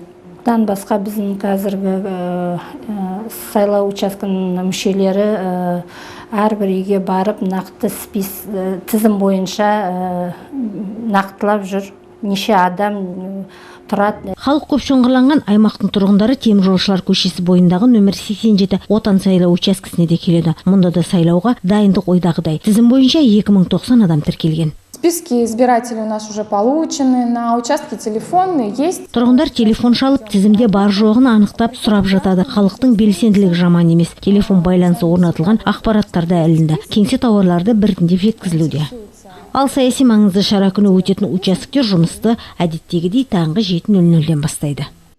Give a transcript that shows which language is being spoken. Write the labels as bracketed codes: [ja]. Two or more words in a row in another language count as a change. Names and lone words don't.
[kk] Дан басқа біздің қазіргі сайлау учаскінің мүшелері әрбір үйге барып нақты тізім бойынша нақтылап жүр, неше адам тұрады. Халық көп шоғырланған аймақтың тұрғындары Теміржолшылар көшесі бойындағы нөмір 87 отан сайлау учаскесіне де келеді. Мұнда да сайлауға дайындық ойдағыдай. Тізім бойынша 2090 адам тіркелген. [ru] Списки избирателей у нас уже получены, на участке телефонные есть. [kk] Тұрғындар телефон шалып, тізімде бар жоғын анықтап сұрап жатады. Халықтың белсенділігі жаман емес. Телефон байланысы орнатылған ақпараттарда ілінді. Кеңсе тауарларды біртіндеп жеткізілуде. Ал саяси маңызды шара күні өтетін учаскелер жұмысты әдеттегідей таңғы 7:00-ден бастайды.